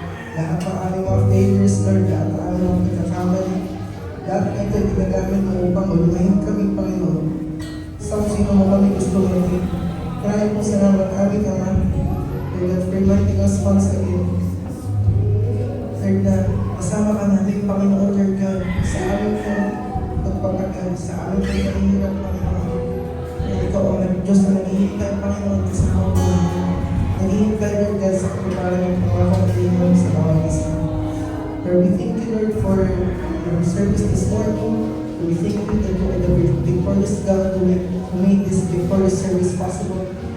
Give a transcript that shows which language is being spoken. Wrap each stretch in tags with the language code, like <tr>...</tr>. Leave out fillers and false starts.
<tl>Lahat ng aming mga failures, Lord, lahat ng aming mga pagkakamali, lahat ng ito ginagamit mo upang ulimahin kami, Panginoon. Sa kung sino mo kami gusto natin. Maraming pong salamat, aming Ama, Lord God,</tl> <en>for reminding us once again.</en> <tl>Lord, na kasama ka natin, Panginoon, Lord God, sa aming pagpapagod, sa aming pagkahirap, Panginoon. Na ikaw ang Diyos na naghihintay, Panginoon, kasama mo. Naghihintay, Lord God, sa pagpapalang ng pangakong Panginoon sa bawat isa.</tl> <en>Lord, we thank you, Lord, for your service this morning. We thank you that you are the victorious God who made this victorious service possible.</en>